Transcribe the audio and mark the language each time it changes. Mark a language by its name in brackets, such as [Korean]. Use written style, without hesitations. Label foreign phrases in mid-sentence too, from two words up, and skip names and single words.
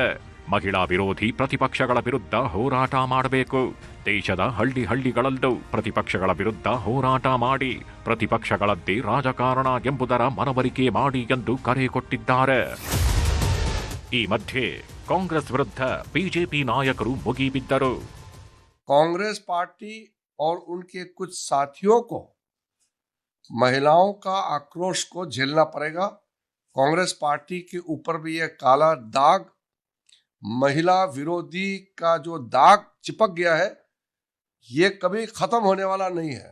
[Kannada] ಮಹಿಳಾ ವಿರೋಧಿ ಪ್ರತಿಪಕ್ಷಗಳ ವಿರುದ್ಧ ಹೋರಾಟ ಮಾಡಬೇಕು. ದೇಶದ ಹಳ್ಳಿಗಳಲ್ಲೂ ಪ್ರತಿಪಕ್ಷಗಳ ವಿರುದ್ಧ ಹೋರಾಟ ಮಾಡಿ ಪ್ರತಿಪಕ್ಷಗಳದ್ದೇ ರಾಜಕಾರಣ ಎಂಬುದರ ಮನವರಿಕೆ ಮಾಡಿ ಎಂದು ಕರೆ ಕೊಟ್ಟಿದ್ದಾರೆ. ಈ ಮಧ್ಯೆ ಕಾಂಗ್ರೆಸ್ ವಿರುದ್ಧ ಬಿಜೆಪಿ ನಾಯಕರು ಮುಗಿಬಿದ್ದರು. [Hindi] कांग्रेस पार्टी और उनके कुछ साथियों को महिलाओं का आक्रोश को झेलना पड़ेगा। कांग्रेस पार्टी के ऊपर भी यह काला दाग, महिला विरोधी का जो दाग चिपक गया है, ये कभी खत्म होने वाला नहीं है।